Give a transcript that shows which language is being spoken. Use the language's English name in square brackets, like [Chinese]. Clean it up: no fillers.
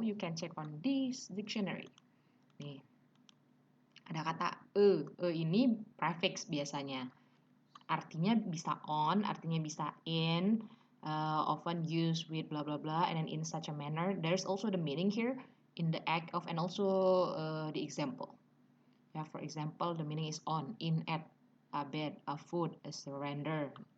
[English] You can check on this dictionary. [Indonesian] Nih, ada kata ini prefix biasanya. Artinya bisa [English] on, artinya bisa in, often used with blah blah blah, and then in such a manner. There's also the meaning here in the act of, and also the example. Yeah, for example, the meaning is on, in, at, a bed, a food, a surrender.